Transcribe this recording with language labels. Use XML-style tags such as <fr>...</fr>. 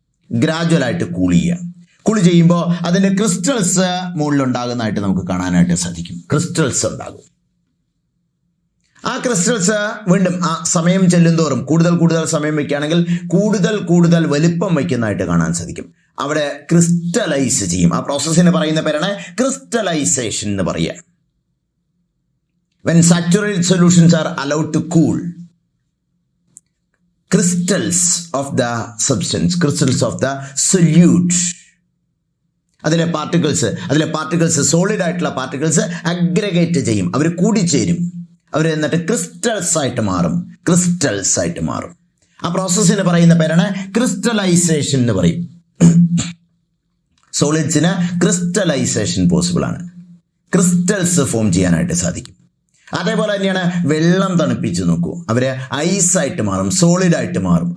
<ml>ഗ്രാജുവലായിട്ട് cool ചെയ്യുക. Cool ചെയ്യുമ്പോൾ അതിൻ്റെ ക്രിസ്റ്റൽസ് മുകളിലുണ്ടാകുന്നതായിട്ട് നമുക്ക് കാണാനായിട്ട് സാധിക്കും. ക്രിസ്റ്റൽസ് ഉണ്ടാകും. ആ ക്രിസ്റ്റൽസ് വീണ്ടും ആ സമയം ചെല്ലുന്തോറും കൂടുതൽ സമയം വയ്ക്കുകയാണെങ്കിൽ കൂടുതൽ വലിപ്പം വയ്ക്കുന്നതായിട്ട് കാണാൻ സാധിക്കും. അവിടെ ക്രിസ്റ്റലൈസ് ചെയ്യും. ആ പ്രോസസ്സിന് പറയുന്ന പേരാണ് ക്രിസ്റ്റലൈസേഷൻ എന്ന് പറയുക.</ml> <en>When saturated solutions are allowed to cool, crystals of the substance, crystals of the solute,</en> <ml>അതിലെ പാർട്ടിക്കിൾസ് സോളിഡ് ആയിട്ടുള്ള പാർട്ടിക്കിൾസ് അഗ്രഗേറ്റ് ചെയ്യും, അവർ കൂടിച്ചേരും. അവർ എന്നിട്ട് ക്രിസ്റ്റൽസ് ആയിട്ട് മാറും. ക്രിസ്റ്റൽസ് ആയിട്ട് മാറും. ആ പ്രോസസ്സിന് പറയുന്ന പേരാണ് ക്രിസ്റ്റലൈസേഷൻ എന്ന് പറയും. സോളിഡ്സിന് ക്രിസ്റ്റലൈസേഷൻ പോസിബിൾ ആണ്. ക്രിസ്റ്റൽസ് ഫോം ചെയ്യാനായിട്ട് സാധിക്കും. അതേപോലെ തന്നെയാണ് വെള്ളം തണുപ്പിച്ച് നോക്കൂ, അവര് ഐസായിട്ട് മാറും, സോളിഡ് ആയിട്ട് മാറും.</ml>